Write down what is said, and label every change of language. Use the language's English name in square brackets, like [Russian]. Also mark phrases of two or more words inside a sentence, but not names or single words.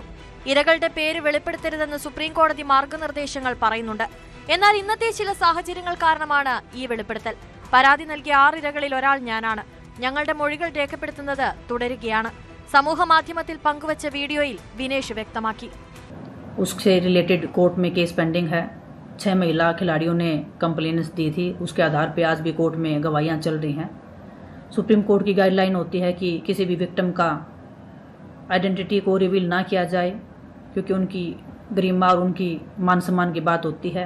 [Malayalam] ഇരകളുടെ പേര് വെളിപ്പെടുത്തരുതെന്ന് സുപ്രീം കോടതി മാർഗനിർദ്ദേശങ്ങൾ പറയുന്നുണ്ട്. എന്നാൽ ഇന്നത്തെ ചില സാഹചര്യങ്ങൾ കാരണമാണ് ഈ വെളിപ്പെടുത്തൽ. പരാതി നൽകിയ 6 ഇരകളിൽ ഒരാൾ ഞാനാണ്. ഞങ്ങളുടെ മൊഴികൾ രേഖപ്പെടുത്തുന്നത് തുടരുകയാണ്. സമൂഹ മാധ്യമത്തിൽ പങ്കുവച്ച വീഡിയോയിൽ വിനേഷ് വ്യക്തമാക്കി. [Hindi] उससे रिलेटेड कोर्ट में केस पेंडिंग है. 6 महिला खिलाड़ियों ने कंप्लेंट्स दी थी. उसके आधार पे आज भी कोर्ट में गवाहियां चल रही हैं. सुप्रीम कोर्ट की गाइडलाइन होती है कि किसी भी विक्टिम का आइडेंटिटी को रिवील ना किया जाए, क्योंकि उनकी गरिमा और उनकी मान सम्मान की बात होती है.